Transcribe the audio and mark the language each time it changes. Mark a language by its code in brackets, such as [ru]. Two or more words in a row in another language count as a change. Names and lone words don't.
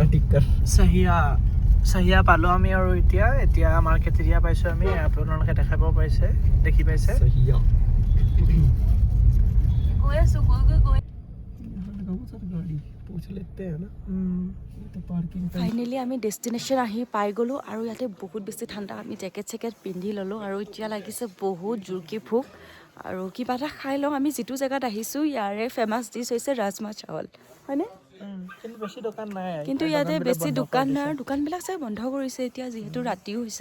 [hi] कर [as] চাহিয়া পালোঁ আমি আৰু এতিয়া মাৰ্কেট এৰিয়া পাইছোঁ আমি আপোনালোকে দেখাব পাইছে দেখি পাইছে [hi] सहिया [as] গৈ আছো গৈ [hi] बहुत सारी गाड़ी पूछ लेते हैं ना तो पार्किंग [as] ফাইনেলি আমি ডেষ্টিনেশ্যন আহি পাই গ'লোঁ আৰু ইয়াতে বহুত বেছি ঠাণ্ডা আমি জেকেট চেকেট পিন্ধি ল'লোঁ আৰু এতিয়া লাগিছে বহুত জোৰকৈ ভোক আৰু কিবা এটা খাই লওঁ আমি যিটো জেগাত আহিছোঁ ইয়াৰে ফেমাছ ডিছ হৈছে ৰাজমা চাৱল হয়নে কিন্তু বেছি দোকান নাই কিন্তু ইয়াতে বেছি দোকান নাই দোকানবিলাক চাই বন্ধ কৰিছে এতিয়া যিহেতু ৰাতিও হৈছে